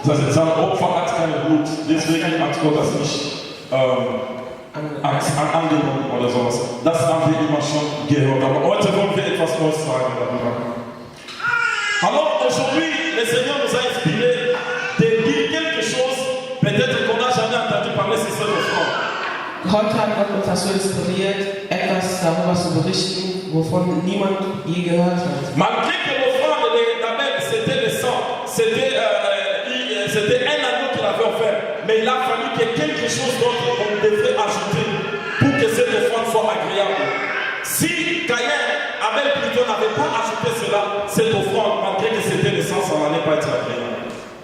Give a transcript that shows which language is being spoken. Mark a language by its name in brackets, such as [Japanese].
[German] Das heißt, sein Opfer hat kein Blut, deswegen hat Gott das nicht angenommen oder sowas. Das haben wir immer schon gehört, aber heute wollen wir etwas Neues sagen darüber. [French] Alors aujourd'hui, le Seigneur nous a inspiré de dire quelque chose, peut-être qu'on n'a jamais entendu parler sur cette offrande. [German] Heute hat Gott uns dazu inspiriert, etwas darüber zu berichten, wovon niemand je gehört hat. [French] Malgré que l'offrande d'Abel, c'était le sang, c'était un agneau qu'il avait offert, mais il a fallu que quelque chose d'autre qu'on devrait ajouter pour que cette offrande soit agréable. Si Abel plutôt n'avait pas ajouté cela, cette offrande, malgré que c'était le sang, ça n'allait pas être agréable.